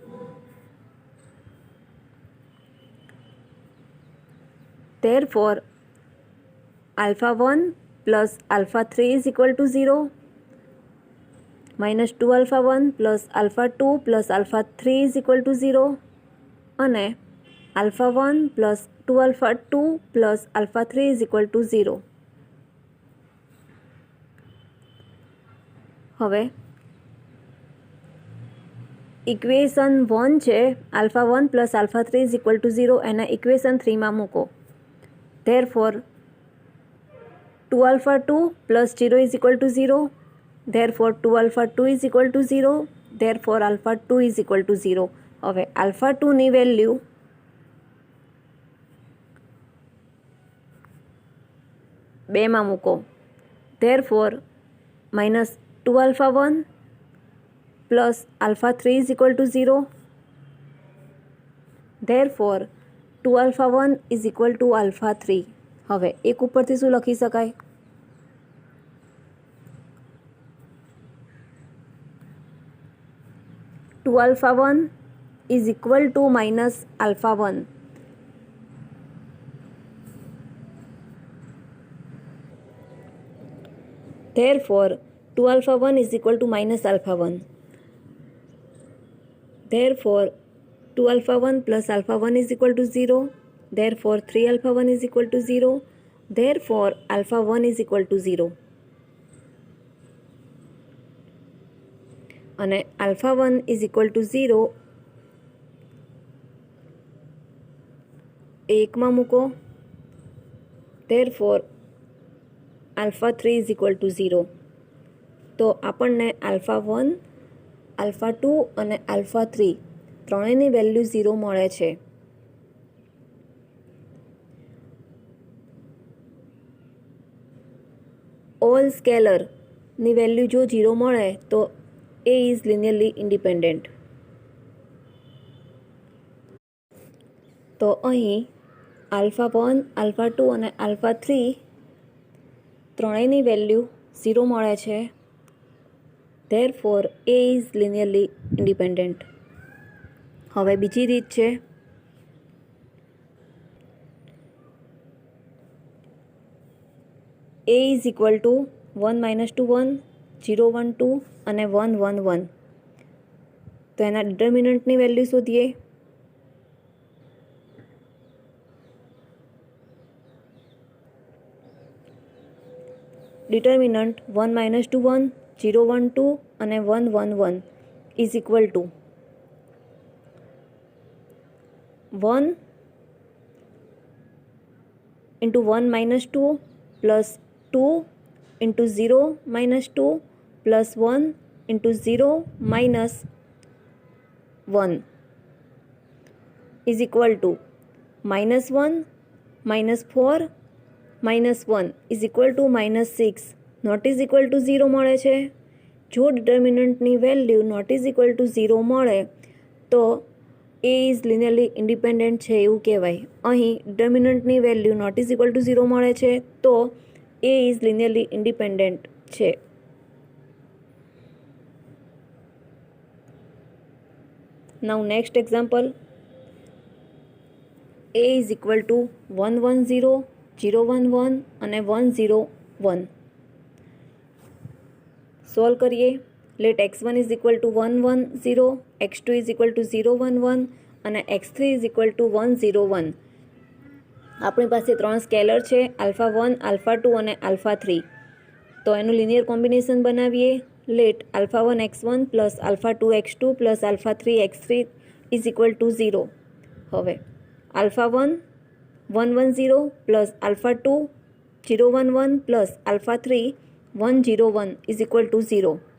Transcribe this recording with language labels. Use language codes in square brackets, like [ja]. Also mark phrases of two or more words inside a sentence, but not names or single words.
[en] Therefore alpha 1 plus alpha 3 is equal to 0 minus 2 alpha 1 plus alpha 2 plus alpha 3 is equal to 0 અને alpha 1 plus 2 alpha 2 plus alpha 3 is equal to 0. [gu] હવે ઇક્વેશન 1 છે [en] alpha 1 plus alpha 3 is equal to 0 [gu] એના ઇક્વેશન 3 માં મૂકો. [en] Therefore 2 alpha 2 plus 0 is equal to 0. Therefore 2 alpha 2 is equal to 0. Therefore alpha 2 is equal to 0. [gu] હવે alpha 2 ની વેલ્યુ બેમાં મૂકો. [en] Therefore minus 2 alpha 1 plus alpha 3 is equal to 0. Therefore 2 alpha 1 is equal to alpha 3. [gu] હવે એક ઉપરથી શું લખી શકાય? [en] 2 alpha 1 is equal to minus alpha 1. Therefore 2 alpha 1 is equal to minus alpha 1. Therefore 2 alpha 1 plus alpha 1 is equal to 0. Therefore 3 alpha 1 is equal to 0. Therefore, alpha 1 is equal to 0. અને alpha 1 is equal to 0 એકમાં મૂકો. Therefore, alpha 3 is equal to 0. [gu] તો આપણને alpha 1, alpha 2 અને alpha 3 ત્રણેયની વેલ્યુ 0 મળે છે. ઓલ સ્કેલરની વેલ્યુ જો 0 મળે તો [en] A is linearly independent. [gu] તો અહીં alpha 1, alpha 2 અને alpha 3 ત્રણેયની વેલ્યુ 0 મળે છે. [en] Therefore, A is linearly independent. [gu] હવે બીજી રીત છે. [en] A is equal to 1 minus 2 1, 0 1 2 અને 1 1 1. [gu] તો એના ડિટર્મિનન્ટની વેલ્યુ શોધીએ. [en] ડિટર્મિનન્ટ 1 minus 2 1, 0 1 2 અને 1 1 1 is equal to 1 into 1 minus 2 plus 2 into 0 minus 2 plus 1 into 0 minus 1 is equal to minus 1 minus 4 minus 1 is equal to minus 6 not is equal to 0 મળે છે. [gu] જો ડિટર્મિનન્ટની વેલ્યુ [en] not is equal to 0 [gu] મળે તો [en] A is linearly independent [gu] છે એવું કહેવાય. અહીં ડિટર્મિનન્ટની વેલ્યુ [en] not is equal to 0 [gu] મળે છે તો [en] A is linearly independent [gu] છે. [en] Now next example. A is equal to 1 1 0, 0 1 1 અને 1 0 1. [gu] સોલ્વ કરીએ. [en] Let x1 is equal to 1 1 0, x2 is equal to 0 1 1 અને x3 is equal to 1 0 1. [gu] આપણી પાસે ત્રણ સ્કેલર છે alpha 1, alpha 2 અને alpha 3. તો એનું [en] linear combination [gu] બનાવીએ. [en] Let alpha 1 x1 plus alpha 2 x2 plus alpha 3 x3 is equal to 0. હવે alpha 1 1 1 0 plus alpha 2 0 1 1 plus alpha 3 1 0 1 is equal to 0.